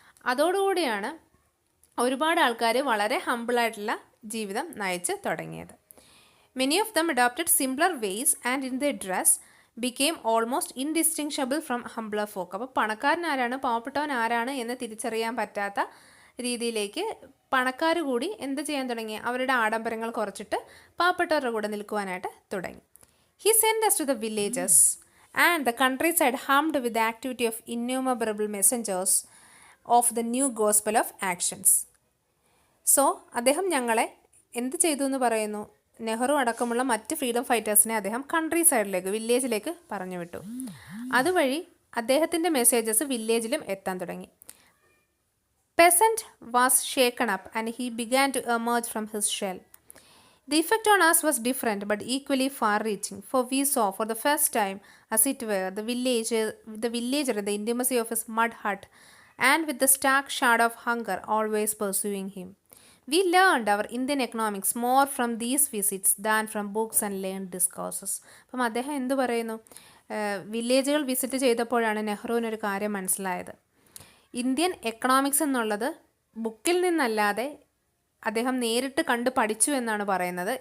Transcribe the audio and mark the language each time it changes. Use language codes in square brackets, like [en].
[ml] അതോടുകൂടിയാണ് ഒരുപാട് ആൾക്കാർ വളരെ ഹമ്പിളായിട്ടുള്ള ജീവിതം നയിച്ച് തുടങ്ങിയത്. [en] Many of them adopted simpler ways and in their dress became almost indistinguishable from humbler folk. [ml] അപ്പോൾ പണക്കാരൻ ആരാണ്, പാവപ്പെട്ടവൻ ആരാണ് എന്ന് തിരിച്ചറിയാൻ പറ്റാത്ത രീതിയിലേക്ക് പണക്കാർ കൂടി എന്ത് ചെയ്യാൻ തുടങ്ങി? അവരുടെ ആഡംബരങ്ങൾ കുറച്ചിട്ട് പാവപ്പെട്ടവരുടെ കൂടെ നിൽക്കുവാനായിട്ട് തുടങ്ങി. [en] He sent us to the villages and the countryside hummed with the activity of innumerable messengers of the new gospel of actions. [ml] So അദ്ദേഹം ഞങ്ങളെ എന്ത് ചെയ്തു എന്ന് പറയുന്നു? നെഹ്റു അടക്കമുള്ള മറ്റ് ഫ്രീഡം ഫൈറ്റേഴ്സിനെ അദ്ദേഹം കൺട്രി സൈഡിലേക്ക്, വില്ലേജിലേക്ക് പറഞ്ഞു വിട്ടു. അതുവഴി അദ്ദേഹത്തിൻ്റെ മെസ്സേജസ് വില്ലേജിലും എത്താൻ തുടങ്ങി. [en] Peasant was shaken up and he began to emerge from his shell. The effect on us was different but equally far-reaching, for we saw for the first time, as it were, the villager in the intimacy of his mud hut and with the stark shadow of hunger always pursuing him. We learned our Indian economics more from these visits than from books and learned discourses. [ml] അപ്പം അദ്ദേഹം എന്തു പറയുന്നു? വില്ലേജുകൾ visit ചെയ്തപ്പോഴാണ് നെഹ്റുവിനൊരു കാര്യം മനസ്സിലായത്. Indian economics എന്നുള്ളത് ബുക്കിൽ നിന്നല്ലാതെ അദ്ദേഹം നേരിട്ട് കണ്ട് പഠിച്ചു എന്നാണ് പറയുന്നത്.